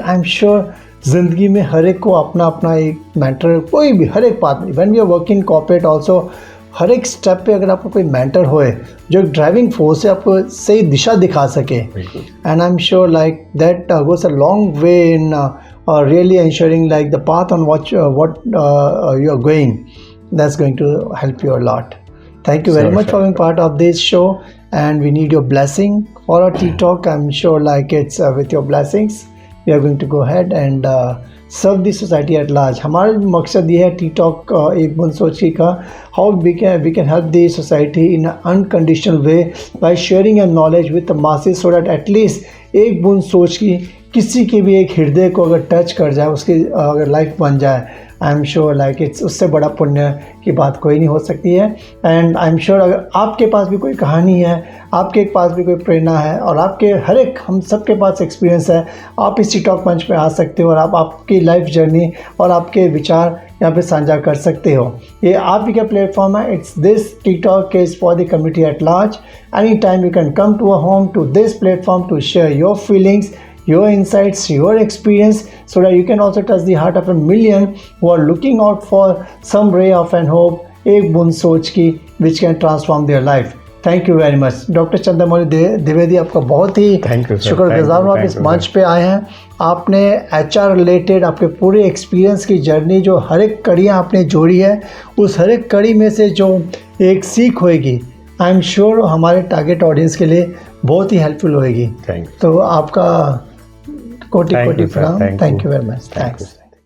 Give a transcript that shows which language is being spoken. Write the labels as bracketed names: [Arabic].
[English] I am sure [Hindi] ज़िंदगी में हर एक को अपना अपना एक [English] mentor, कोई भी, [Hindi] हर एक बात में, when we are working corporate also, हर एक स्टेप पे अगर आपको कोई मेंटर होए जो एक ड्राइविंग फोर्स है, आपको सही दिशा दिखा सके, [English] And I am sure like that goes a long way in really ensuring like the path on what you are going, that's going to help you a lot. Thank you very much for being part of this show, and we need your blessing for our Tea Talk. I'm sure like it's with your blessings we are going to go ahead and serve the society at large. [Hindi] हमारा मकसद ये है T talk एक बूंद सोच की का, [English] how we can help the society in unconditional way by sharing your knowledge with the masses, [Hindi] so that at least एक बूंद सोच की किसी के भी एक हृदय को अगर टच कर जाए, उसकी अगर लाइफ बन जाए, I am sure like it's उससे बड़ा पुण्य की बात कोई नहीं हो सकती है। एंड आई एम श्योर अगर आपके पास भी कोई कहानी है, आपके पास भी कोई प्रेरणा है, और आपके हर एक हम सब के पास एक्सपीरियंस है, आप इस टी टॉक मंच पे आ सकते हो और आप आपकी लाइफ जर्नी और आपके विचार यहाँ पे साझा कर सकते हो। ये आप ही का प्लेटफॉर्म है। [English] It's this tea talk is for the community at large. Any time you can come to a home to this platform to share your feelings, your insights, your experience, so that you can also touch the heart of a million who are looking out for some ray of an hope, एक बूंद सोच की, which can transform their life. Thank you very much. [Hindi] Doctor Chandramouli Dwivedi, आपका बहुत ही शुक्रगुजार हूँ, आप इस मंच पे आए हैं। आपने HR रिलेटेड आपके पूरे एक्सपीरियंस की जर्नी, जो हर एक कड़ियाँ आपने जोड़ी है, उस हर एक कड़ी में से जो एक सीख होएगी, आई एम श्योर हमारे टारगेट ऑडियंस के लिए बहुत ही हेल्पफुल होएगी। तो आपका कोटि कोटि प्रणाम। [English] Thank you very much. Thanks.